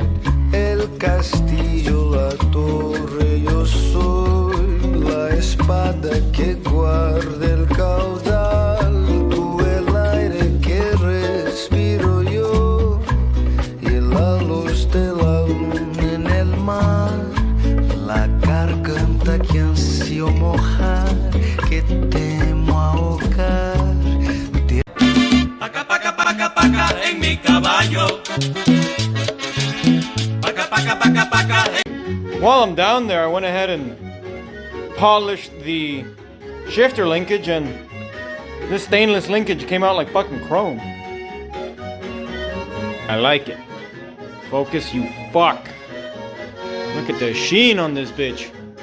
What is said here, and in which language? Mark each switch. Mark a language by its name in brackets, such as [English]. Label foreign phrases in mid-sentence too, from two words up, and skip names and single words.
[Spanish] El castillo, la torre, yo soy la espada que guarda el caudal. Tú el aire que respiro yo y la luz de la luna en el mar. La garganta que ansio mojar, que temo ahogar. Paca, paca, paca, paca en mi caballo. Paca, paca, paca, paca. [English] While I'm down there, I went ahead and polished the shifter linkage, and this stainless linkage came out like fucking chrome. I like it. Focus, you fuck. Look at the sheen on this bitch.